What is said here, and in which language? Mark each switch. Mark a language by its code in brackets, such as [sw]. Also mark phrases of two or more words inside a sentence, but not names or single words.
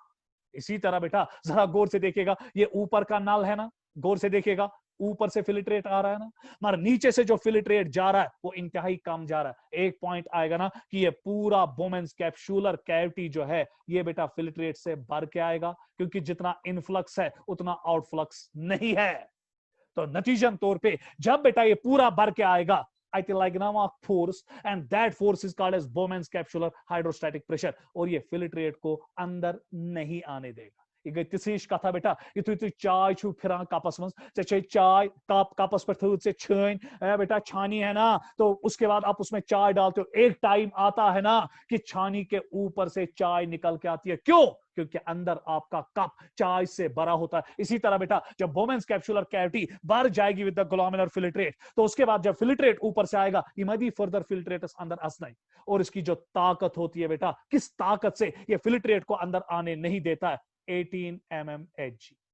[hi] इसी तरह बेटा जरा गौर से देखिएगा, ये ऊपर का नल है ना, गौर से देखिएगा ऊपर से फिल्ट्रेट आ रहा है ना, मगर नीचे से जो फिल्ट्रेट जा रहा है वो इंतहाई कम जा रहा है। एक पॉइंट आएगा ना कि ये पूरा [en] Bowman's capsular cavity [hi] जो है ये बेटा फिल्ट्रेट से भर के आएगा, क्योंकि जितना इनफ्लक्स है उतना आउटफ्लक्स नहीं है। तो नतीजन तौर पे जब बेटा ये पूरा भर के आएगा, [en] I think like now a force, and that force is called as Bowman's capsular hydrostatic pressure, [hi] और ये फिल्ट्रेट को अंदर नहीं आने देगा। [ks] ये तीस कथा बेटा, यु चाय छु फिर कपस मज चाय कपस पे से छन [hi] बेटा छानी है ना, तो उसके बाद आप उसमें चाय डालते हो, एक टाइम आता है ना कि छानी के ऊपर से चाय निकल के आती है। क्यों, क्योंकि अंदर आपका कप चाय से भरा होता है। इसी तरह बेटा जब [en] Bowman's capsular cavity [hi] भर जाएगी [en] with the glomerular filtrate, [hi] तो उसके बाद जब फिल्ट्रेट ऊपर से आएगा, इमदी फर्दर फिल्ट्रेट्स अंदर असनाई, और इसकी जो ताकत होती है बेटा, किस ताकत से ये फिल्ट्रेट को अंदर आने नहीं देता है, 18 mmHg।